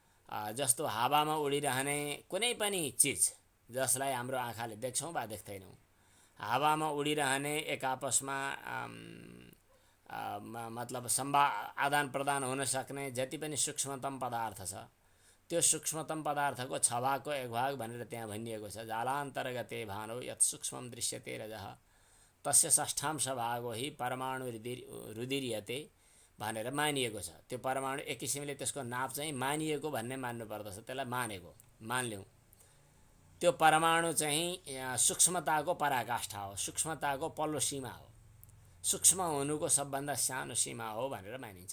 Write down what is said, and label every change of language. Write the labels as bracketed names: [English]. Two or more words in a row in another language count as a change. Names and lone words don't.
[Nepali] जस्तो हावामा उडिरहने कुनै पनि चिज, जसलाई हाम्रो आँखाले देख्छौँ वा देख्दैनौँ। हावामा उडिरहने एक आपसमा मतलब आदान प्रदान हुन सक्ने जति पनि सूक्ष्मतम पदार्थ छ, त्यो सूक्ष्मतम पदार्थको 6 भागको 1 भाग भनेर त्यहाँ भनिएको छ। [Sanskrit] जालान्तर्गते भानो यत् सूक्ष्मं दृश्यते रजः तस्य षष्ठांश भागो हि परमाणु रुदिर्यते [Nepali] भनेर मानिएको छ। त्यो परमाणु एक किसिमले त्यसको नाप चाहिँ मानिएको भन्ने मान्नुपर्दछ, त्यसलाई मान्यौँ। त्यो परमाणु चाहिँ सूक्ष्मताको पराकाष्ठा हो, सूक्ष्मताको पल्लो सीमा हो, सूक्ष्म हुनुको सबभन्दा सानो सीमा हो भनेर मानिन्छ।